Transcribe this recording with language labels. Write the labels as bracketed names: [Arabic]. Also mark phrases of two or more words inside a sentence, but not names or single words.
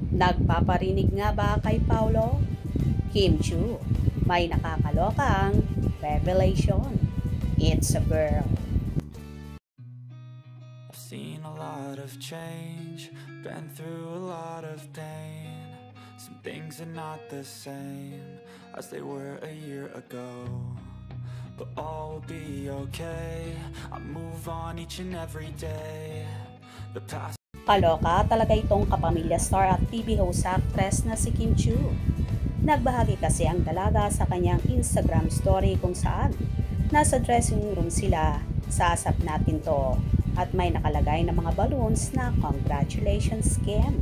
[Filipino] Nagpaparinig nga ba kay Paolo? Kim Chu, may nakakalokang revelation. [English] It's a girl. I've seen a lot of change, been through a lot of pain. Some things are not the same as they were a year ago, but all will be okay. I move on each and every day. The past. [Filipino] Kaloka talaga itong kapamilya star at [English] TV host actress [Filipino] na si Kim Chu. Nagbahagi kasi ang dalaga sa kanyang Instagram story kung saan nasa [English] dressing room [Filipino] sila sa Asap Natin To at may nakalagay na mga balloons na congratulations Kim.